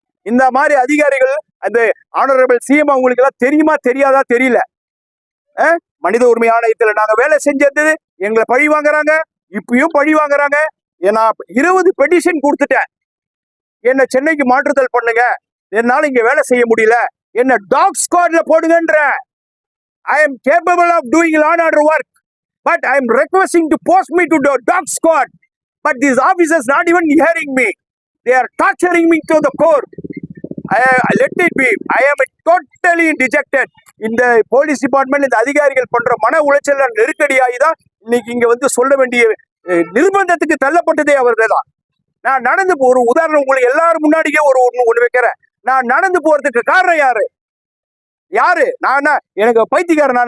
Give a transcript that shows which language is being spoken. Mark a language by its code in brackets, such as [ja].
[ta] இந்த மாதிரி அதிகாரிகள், அந்த ஆனரபிள் CM அவங்களுக்கு எல்லாம் தெரியுமா தெரியாதா தெரியல. மனித உரிமை ஆணையத்துல நாங்க வேலை செஞ்சது எங்களை பழி வாங்குறாங்க, இப்பயும் பழி வாங்குறாங்க. நான் 20 பெட்டிஷன் கொடுத்துட்டேன். என்ன சென்னைக்கு மாற்றுதல் பண்ணுங்க, என்னால இங்க வேலை செய்ய முடியல, என்ன talk ஸ்குவாட்ல போடுங்கன்ற. [en] I am capable of doing law and order work, but I am requesting to post me to the dog squad. But these officers not even hearing me. They are torturing me to the core. Let it be. I am totally dejected. [ta] இந்த police department, இந்த அதிகாரிகள் பண்ற மன உளைச்சல் நெருக்கடியாகி தான் இன்னைக்கு இங்க சொல்ல வேண்டிய நிர்பந்தத்துக்கு தள்ளப்பட்டதே அவர்கள் தான். நான் நடந்து ஒரு உதாரணம் உங்களுக்கு எல்லாரும் முன்னாடியே ஒண்ணு வைக்கிறேன். நான் நடந்து போறதுக்கு காரணம் யாரு? நான் எனக்கு பைத்தியக்காரனா?